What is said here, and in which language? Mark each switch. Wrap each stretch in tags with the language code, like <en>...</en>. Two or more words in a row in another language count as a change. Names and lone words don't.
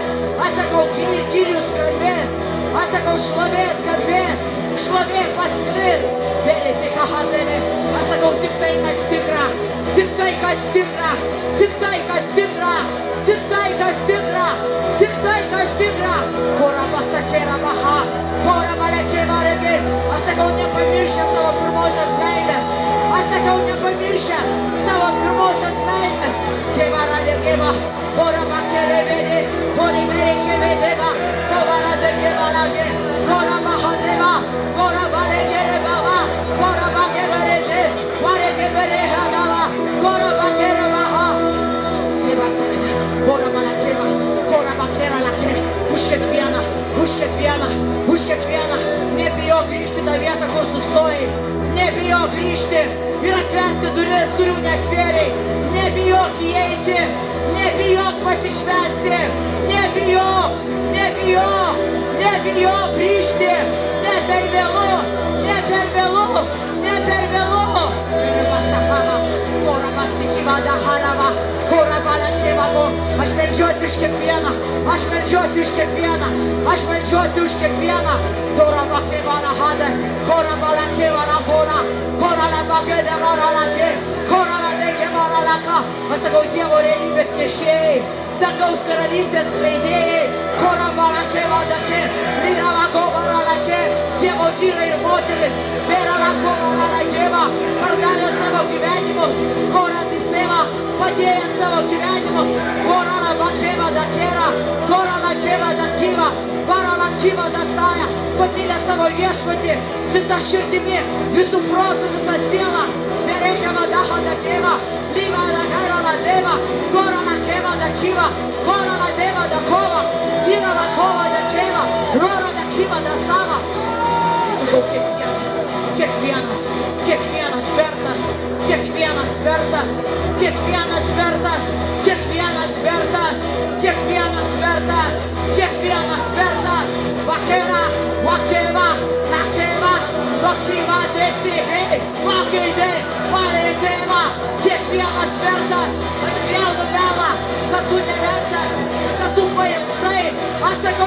<lt>aš sakau girius skambės, aš sakau šlovė skambės, šlovė pasklis, Berete Kahadene, aš sakau tik tai, kas tikra, tik tai, kas tikra, tik tai, kas tikra, tik tai, kas tikra, tik tai, kas tikra, Kora pasakėra baha, Kora malekėva regi, aš sakau nepamiršę savo pirmosios meilės, aš sakau nepamiršę savo pirmosios meilės, Keva radegeva, Kora bakėre veri, Kori merekėve deva, Kora radegeva lage, Kora bahadeva, Kora balekėre bava, Kora bakėvere de, Varekėvere hadava, Kora bakėre baha, Keva sakė, Kora malekėva, Kora bakėra lake, už kiekvieną, nebijok grįžti tą vietą, kur sustojai, nebijok grįžti ir atverti duris, kurių neatvėrei, nebijok įeiti, nebijok pasišvęsti, nebijok grįžti, ne per vėlu, Aš meldžiuosi už kiekvieną, Dora bakėvana hada, Kora balakėvana bona, Kora la bagėdė vara lake, Kora la degė vara laka, aš sakau Dievo realybės nešėjai, dangaus karalystės skleidėjai, Kora balakėva dake, vyra lako vara lake, Dievo vyrai ir moteris, Vera lako vara lakėva, pardavė savo gyvenimus, Kora diseva, padėjo savo gyvenimus, Kora la bakėva dakėra, Kora la kėva dakyva, Vara la kyva dastaja, pamilė savo viešpatį, visą širdimi, visų protų, visą sielą, Berekėva daho dakėva, Lyva la kara la deva, Kora la kėva dakyva, Kora la deva dakova, Kyva la kova dakėva, Lora dakyva dasava. Sakau kiekvienas vertas, Vakera, vakeva, lakeva, dokiva desi, vakeide, valeteva, kiekvienas vertas, aš griaunu melą, kad tu nevertas, kad tu pailsai, aš sakau</lt>